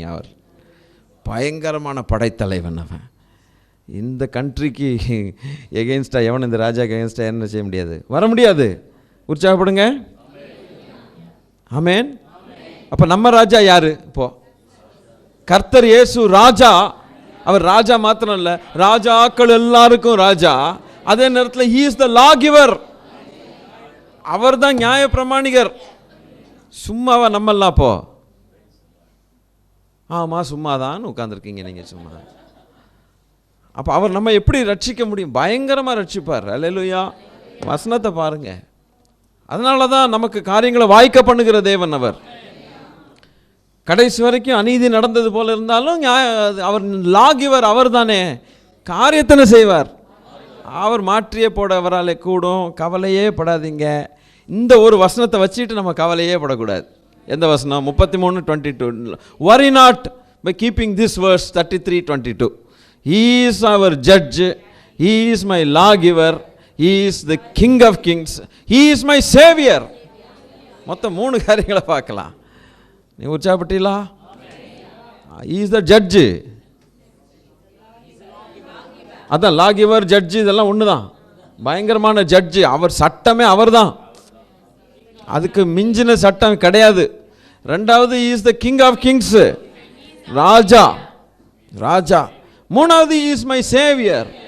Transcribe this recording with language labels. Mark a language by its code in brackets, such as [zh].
[ta] அவர் பயங்கரமான படைத்தலைவன். அவன் இந்த கண்ட்ரிக்கு எகெயின்ஸ்டாக எவன் இந்த ராஜாக்கு எகெயின்ஸ்டாக என்ன செய்ய முடியாது, வர முடியாது. உற்சாகப்படுங்க. ஆமேன். அப்போ நம்ம ராஜா யார்? இப்போ கர்த்தர் இயேசு ராஜா. அவர் ராஜா மாத்திரம் இல்லை, ராஜாக்கள் எல்லாருக்கும் ராஜா. அதே நேரத்தில் [en] he is the law giver. [ta] அவர் தான் நியாய பிரமாணிகர். சும்மாவா நம்மெல்லாம்? அப்போ ஆமாம் சும்மாதான் உட்காந்துருக்கீங்க நீங்கள், சும்மா. அப்போ அவர் நம்ம எப்படி ரட்சிக்க முடியும்? பயங்கரமாக ரட்சிப்பார். அல்லேலூயா. வசனத்தை பாருங்க. அதனால தான் நமக்கு காரியங்களை வாய்க்க பண்ணுகிற தேவன் அவர். கடைசி வரைக்கும் அநீதி நடந்தது போல இருந்தாலும் அவர் லா கிவர், அவர் தானே காரியத்தனை செய்வார். அவர் மாற்றியே போட அவராலே கூடும். கவலையே படாதீங்க. இந்த ஒரு வசனத்தை வச்சுட்டு நம்ம கவலையே படக்கூடாது. எந்த வசனம்? 33:22. [en] worry not by keeping this verse 33:22. he is our judge, he is my lawgiver, he is the king of kings, he is my savior. [ta] மொத்தம் 3 காரியங்களை பார்க்கலாம். நீ உற்சாகப்பட்டீங்களா? [en] he is the judge. [ta] அதான் லா கிவர், ஜட்ஜு, இதெல்லாம் ஒன்று தான். பயங்கரமான ஜட்ஜு அவர். சட்டமே அவர் தான், அதுக்கு மிஞ்சின சட்டம் கிடையாது. [en] ரெண்டாவது he is the king of kings, [ta] Raja Raja. [en] மூணாவது he is my savior.